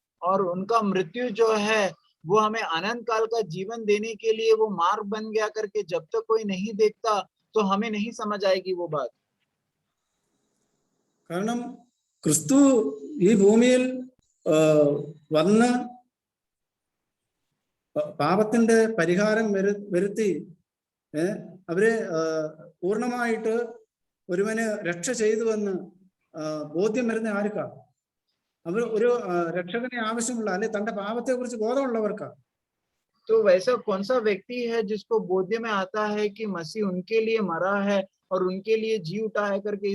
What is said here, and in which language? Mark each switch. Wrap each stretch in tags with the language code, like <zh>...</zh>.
<hi>और उनका मृत्यु जो है वो हमें अनंत काल का जीवन देने के लिए वो मार्ग बन गया करके जब तक कोई नहीं देखता तो हमें नहीं समझ आएगी वो बात.</hi> <ml>കാരണം ക്രിസ്തു ഈ ഭൂമിയിൽ വന്ന് പാപത്തിന്റെ പരിഹാരം വരുത്തി അവരെ പൂർണ്ണമായിട്ട് ഒരുവന് രക്ഷ ചെയ്തുവെന്ന് ബോധ്യം വരുന്ന ആർക്കാ? അവർ ഒരു രക്ഷകനെ ആവശ്യമുള്ള അല്ലെ തന്റെ പാപത്തെ കുറിച്ച് ബോധമുള്ളവർക്കാ.</ml> <hi>तो वैसा कौन सा व्यक्ति है जिसको बोध्य में आता है कि मसीह उनके लिए मरा है और उनके लिए जी उठा है करके?</hi>